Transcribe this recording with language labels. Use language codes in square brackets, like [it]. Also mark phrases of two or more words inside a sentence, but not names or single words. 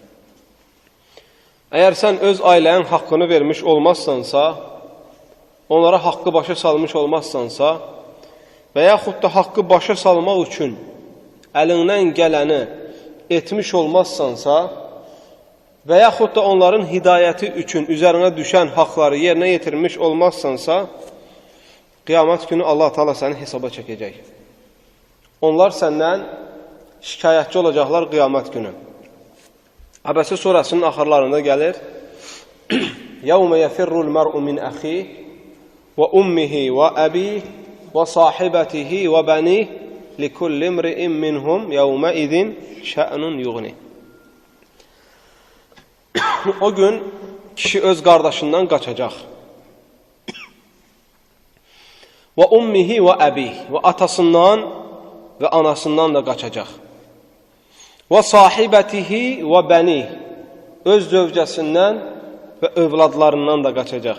[az] Əgər sən öz ailənin haqqını vermiş olmazsansa, onlara haqqı başa salmış olmazsansa və yaxud da haqqı başa salmaq üçün əlindən gələni etmiş olmazsansa və yaxud da onların hidayəti üçün üzərinə düşən haqları yerinə yetirmiş olmazsansa, qiyamət günü Allah Teala səni hesaba çəkəcək. Onlar səndən şikayətçi olacaqlar qiyamət günü. Əbəsə surəsinin axırlarında gəlir: [ar] يَوْمَ يَفِرُّ الْمَرْءُ مِنْ أَخِيهِ وَأُمِّهِ وَأَبِيهِ وَصَاحِبَتِهِ وَبَنِيهِ لِكُلِّ امْرِئٍ مِّنْهُمْ يَوْمَئِذٍ شَأْنٌ يُغْنِيهِ. [az] O gün kişi öz qardaşından qaçacaq. [ar] وأمه وأبيه, [az] və atasından və anasından da qaçacaq. [ar] وصاحبته وبنيه, [az] öz zövcəsindən və övladlarından da qaçacaq.